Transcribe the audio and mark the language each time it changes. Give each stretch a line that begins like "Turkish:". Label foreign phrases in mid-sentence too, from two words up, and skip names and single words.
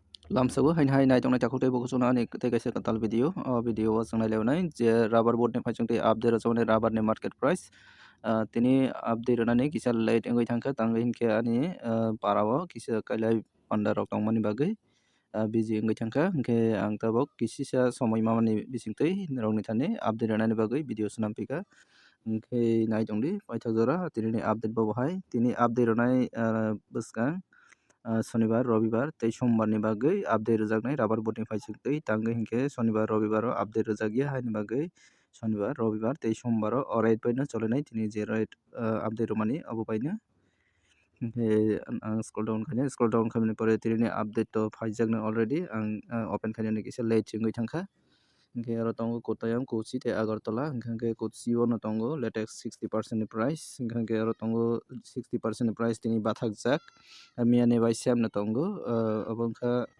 Kok Borok: Lamsabu hain nai tong nai takuk tei boku suna ani tei kaisa katal video video o songnai leonai je
English: rubber board
Kok Borok: ni phaichung tei update rok rubber ni
English: market price
Kok Borok: tini update ronani kisa late engoi thangka tang hinke ani parao kisa kailai panda rok tongmani bagui biji engoi thangka hingke ang tabok kisisa somoi mamani bisingtei rokni thani update ronani bagui video sinampika hingke nai tongdi paithak jora tini update bo hai tini update ronai bwskang
Bangla: শনিবার রবিবার
Kok Borok: tei sombar ni bagui update rwjaknai
English: rubber board
Kok Borok: ni phaisuk tei tangai hingke
Bangla: শনিবার রবিবার
Kok Borok: o update rwjakya haini bagui
Bangla: শনিবার রবিবার
Kok Borok: tei sombar o rate bai no cholenai tini je
English: rate update
Kok Borok: romani abo bai no hingke ang
English: scroll down
Kok Borok: khaimani pore tini update to phaijaknai already ang open khainani kisa late chungoi thangkha hingke aro tongo kottayam kochi tei agartala hingke kochi o no tongo latex 60% ni price hingke aro tongo 60% ni price tini bathakjak miyani bai sem no tongo abo wngkha